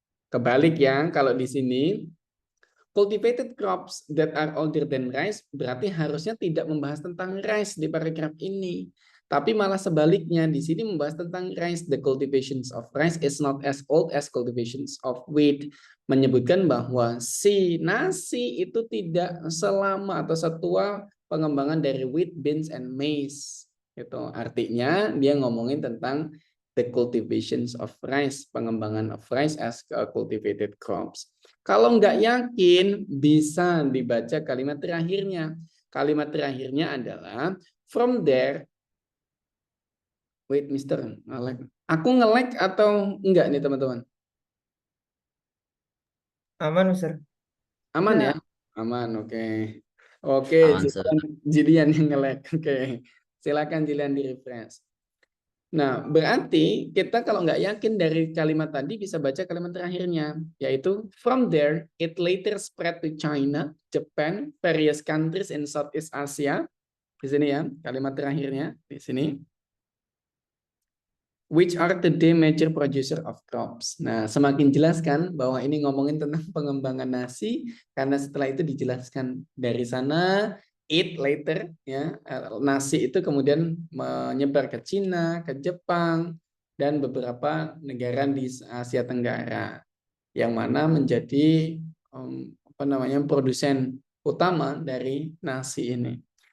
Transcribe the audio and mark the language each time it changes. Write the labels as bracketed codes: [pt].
[id] Kebalik ya, kalau di sini [en] cultivated crops that are older than rice [id] berarti harusnya tidak membahas tentang rice di paragraf ini. Tapi malah sebaliknya, di sini membahas tentang rice. [en] The cultivations of rice is not as old as cultivations of wheat. [id] Menyebutkan bahwa si nasi itu tidak selama atau setua pengembangan dari wheat, beans, and maize. Itu artinya dia ngomongin tentang [en] the cultivations of rice, [id] pengembangan [en] of rice as cultivated crops. [id] Kalau nggak yakin, bisa dibaca kalimat terakhirnya. Kalimat terakhirnya adalah [en] from there. Wait, Mister, [id] nge-lag. Aku nge-lag atau enggak nih teman-teman? Aman, Mister. Aman ya? Aman, oke. Oke, Aman, Sir. Jilian yang nge-lag. Oke, silakan Jilian di-refresh. Nah, berarti kita kalau nggak yakin dari kalimat tadi bisa baca kalimat terakhirnya, yaitu [en] from there it later spread to China, Japan, various countries in Southeast Asia. [id] Di sini ya, kalimat terakhirnya di sini. [en] Which are today major producer of crops. [id] Nah, semakin jelas kan bahwa ini ngomongin tentang pengembangan nasi, karena setelah itu dijelaskan dari sana, [en] it later, [id] ya nasi itu kemudian menyebar ke Cina, ke Jepang, dan beberapa negara di Asia Tenggara, yang mana menjadi produsen utama dari nasi ini.